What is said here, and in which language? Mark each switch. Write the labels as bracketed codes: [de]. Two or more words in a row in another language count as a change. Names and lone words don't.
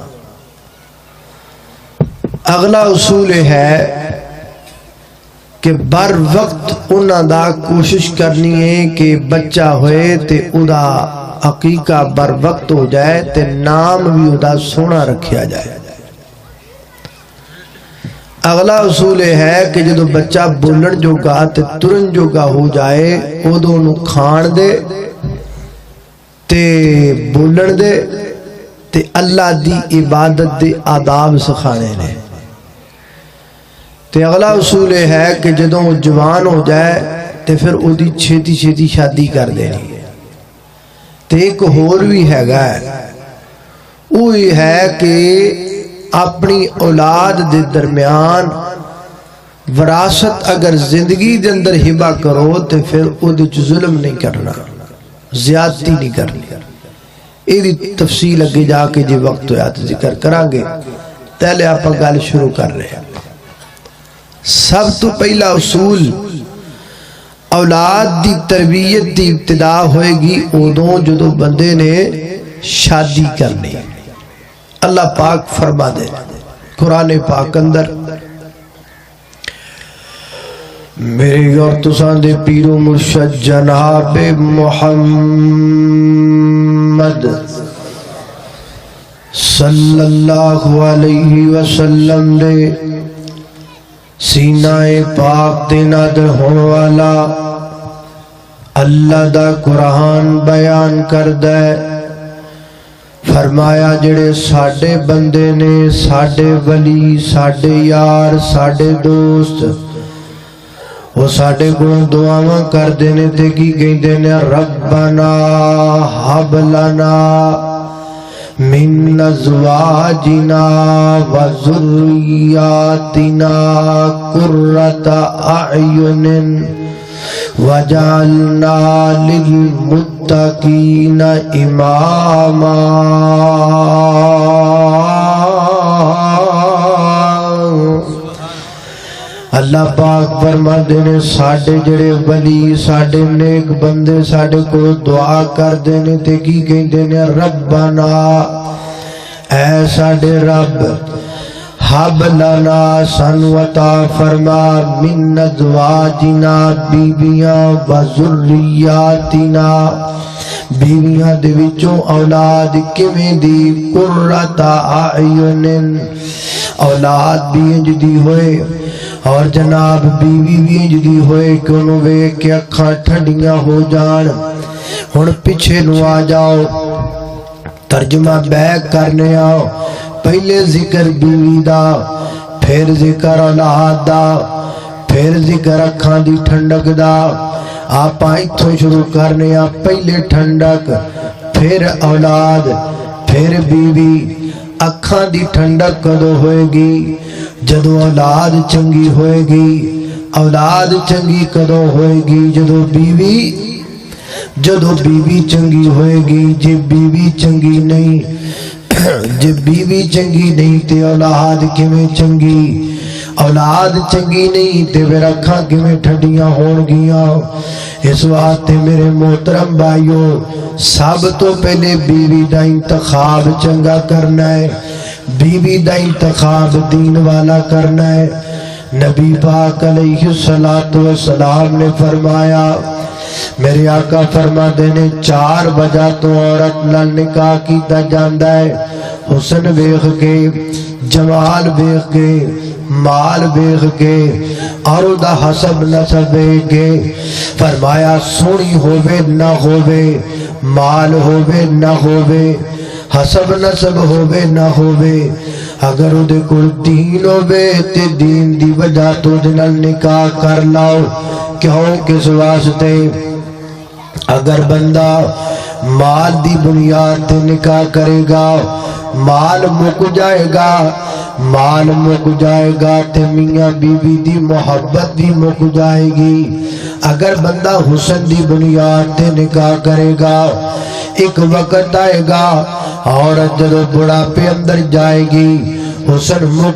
[pa] اگلا اصول ہے کہ بر وقت انہاں دا کوشش کرنی ہے کہ بچہ ہوئے تے ادا عقیقہ بر وقت ہو جائے تے نام بھی ادا سونا رکھیا جائے۔ اگلا اصول ہے کہ جدو بچہ بولن جوگا تے ترن جوگا ہو جائے ادو انہوں کھان دے تے بولن دے تے اللہ دی عبادت دے آداب سکھانے نے۔ تے اگلا اصول ہے کہ جدوں جوان ہو جائے تے پھر او دی چھیتی چھیتی شادی کر دینی۔ تے ایک اور بھی ہے گا وہ یہ ہے کہ اپنی اولاد دے درمیان وراثت اگر زندگی دے اندر ہبہ کرو تے پھر او دے ظلم نہیں کرنا، زیادتی نہیں کرنی۔ یہ دی تفصیل اگے جا کے جی وقت ہویا تو ذکر کرانگے، پہلے آپ گل شروع کر رہے ہیں۔ سب تو پہلا اصول اولاد دی تربیت دی ابتدا ہوئے گی ادوں جدو بندے نے شادی کرنی۔ اللہ پاک فرما دے قرآن پاک اندر، میرے اور تسان دے پیر و مرشد جناب محمد [ar] صلی اللہ علیہ وسلم [pa] دے سینہ پاک دے نادر ہون والا اللہ دا قرآن بیان کر دے، فرمایا جڑے ساڈے بندے نے ساڈے ولی ساڈے یار ساڈے دوست وہ ساڈے کو دعاواں کردے نے تے کی کہندے نے [ar] ربنا ہب لنا من ازواجنا وذریاتنا قرۃ اعین وجعلنا للمتقین اماما [pa] اللہ پاک فرماندے نے ساڈے جڑے ولی ساڈے نیک بندے ساڈے کو دعا کردے نے تے کی کہندے نے ربنا اے ساڈے [ar] رب حب لنا [pa] سانو عطا فرما [ar] من ازواجنا [pa] بیویاں [ar] و ذریاتنا [pa] بیویاں دے وچوں اولاد کیویں دی [ar] قرۃ اعین [pa] اولاد بھی انج دی ہوئے اور جناب بیوی بھی انج دی ہوئے کہ انہوں ویکھ کے اکھاں ٹھنڈیاں ہو جان ہن پیچھے نو آ جاؤ ترجمہ بیک کرنے آؤ پہلے ذکر بیوی دا پھر ذکر اولاد دا پھر ذکر اکھاں دی ٹھنڈک دا آپ ایتھوں شروع کرنے آ پہلے ٹھنڈک پھر اولاد پھر بیوی اکھاں دی ٹھنڈک کدو ہوئے گی جدو اولاد چنگی ہوئے گی اولاد چنگی کدو ہوئے گی جدو بیوی چنگی ہوئے گی جب بیوی چنگی نہیں جب بیوی چنگی نہیں تے اولاد کیویں چنگی اولاد چنگی نہیں تے پھر اکھاں کیویں ٹھنڈیاں ہون گیاں اس واسطے میرے محترم بھائیو سب تو پہلے بیوی دا انتخاب چنگا کرنا ہے بیوی دا انتخاب دین والا کرنا ہے نبی پاک [ar] علیہ السلام [pa] نے فرمایا میرے آقا فرما دینے 4 وجہ تو عورت نال نکاح کیتا جاندا ہے حسن ویکھ کے جمال ویکھ کے مال ویکھ کے اور دا حسب نسب ویکھ کے فرمایا سونی ہووے نہ ہووے مال ہووے نہ ہووے حسب نسب ہووے نہ ہووے اگر اودے کول دین ہووے تے دین دی وجہ تو دے نال نکاح کر لاؤ کیوں کس واسطے اگر بندہ مال دی بنیاد تے نکاح کرے گا مال مک جائے گا تے میاں بیوی دی محبت بھی مک جائے گی اگر بندہ حسن دی بنیاد تے نکاح کرے گا ایک وقت آئے گا عورت جدو بڑھاپے اندر جائے گی حسن مک